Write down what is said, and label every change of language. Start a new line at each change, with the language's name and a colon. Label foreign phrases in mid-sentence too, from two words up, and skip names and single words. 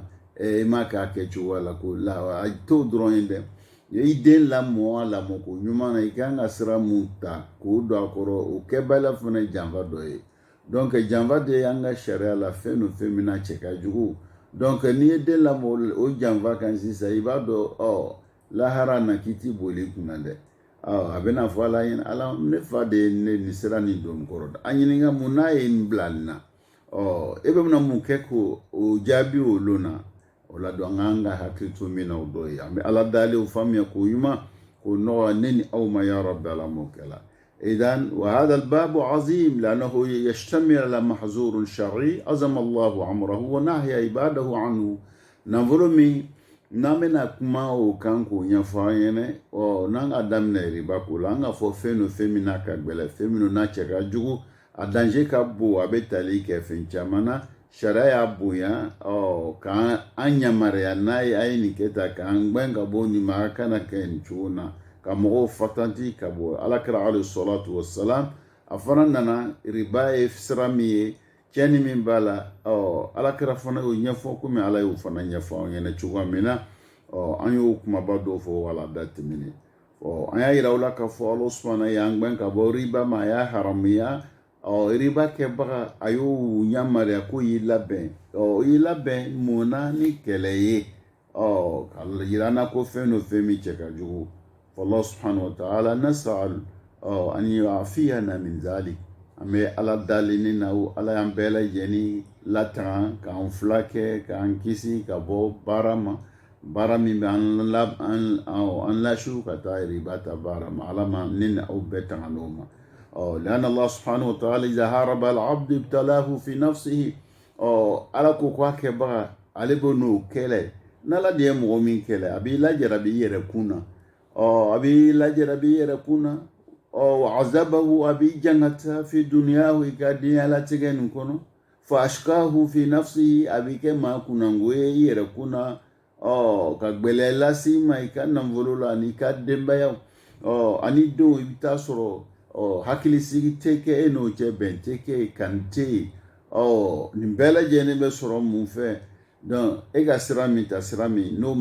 Bambara: i m'a k'a kɛcogoya la ko la a t'o dɔrɔn ye dɛ i den lamɔ a lamɔ ko ɲuman na i kan ka sira mun ta k'o don a kɔrɔ o kɛbaliya fana ye janfa dɔ ye donc janfa de y'an ka sariya la fɛn o fɛn min na cɛ ka jugu donc n'i ye den lamɔ o janfa kan sisan i b'a dɔn lahara na k'i ti boli i kunna dɛ a bɛna fɔ ala ɲɛna ala ne fa de ye ne nin sira nin don n kɔrɔ a ɲininka mun n'a ye nin bila nin na e bɛ bɛna mun kɛ k'o jaabi olu na o la donc an ka hakili to min na o dɔ ye an bɛ ala dalen o faamuya k'o ɲuman k'o nɔgɔya ne ni aw ma ya rabbi ala m'o kɛla
Arabic: إذن وهذا الباب عظيم لأنه يشتمل على محظور شرعي عظم الله عمره ونهي عباده عنه ننظر من
Bambara: n'amena kuma o kan k'o ɲɛfɔ an ɲɛnɛ n'an ka daminɛ riba ko la an ka fɔ fɛn o fɛn min n'a ka gbɛlɛ fɛn min n'a cɛ ka jugu a danger ka bon a bɛ tali kɛ fɛn caman na sariya y'a bonya k'an yamaruya n'a ye a ye nin kɛ tan k'an gbɛn ka bɔ nin ma a kana kɛ nin cogo na ka mɔgɔw fatanti ka bɔ alakira
Arabic: عليه الصلاة والسلام
Bambara: a fana nana riba ye sira min ye cɛnni min b'a la alakira fana y'o ɲɛfɔ komi ala y'o fana ɲɛfɔ an ɲɛna cogoya min na an y'o kumaba dɔw fɔ wala da tɛmɛnen an y'a yira o la k'a fɔ ala subahana y'an gbɛn ka bɔ riba ma a y'a haramuya riba kɛbaga a y'o yamaruya ko y'i labɛn y'i labɛn mun na ni kɛlɛ ye ka yira an na ko fɛn o fɛn min cɛ ka jugu
Arabic: الله سبحانه وتعالى نسأل أن يعافينا من ذلك
Bambara: an bɛ ala dalen na ala y'an bɛɛ lajɛlen latanga k'an fila kɛ k'an kisi ka bɔ baara ma baara min bɛ an lasiw ka taa riba ta baara ma ala ma ne ni aw bɛɛ tanga n'o ma
Arabic: لأن الله سبحانه وتعالى إذا هرب العبد ابتلاه في نفسه
Bambara: ala ko k'a kɛbaga ale bɛ n'o kɛlɛ n'ala de ye mɔgɔ min kɛlɛ a b'i lajarabi i yɛrɛ kun na a b'i lajarabi i yɛrɛ kun na azabahu a b'i jangata
Arabic: في دنياه
Bambara: i ka diɲɛlatigɛ nin kɔnɔ
Arabic: فأشقاه في نفسه
Bambara: a b'i kɛ maa kunnango ye i yɛrɛ kun na ka gbɛlɛ lase ma i ka nafolo la ani i ka denbayaw ani denw i bɛ taa sɔrɔ hakilisigi tɛ kɛ e n'o cɛ bɛn tɛ kɛ kan tɛ yen nin bɛɛ lajɛlen bɛ sɔrɔ mun fɛ donc e ka sira min ta sira min n'o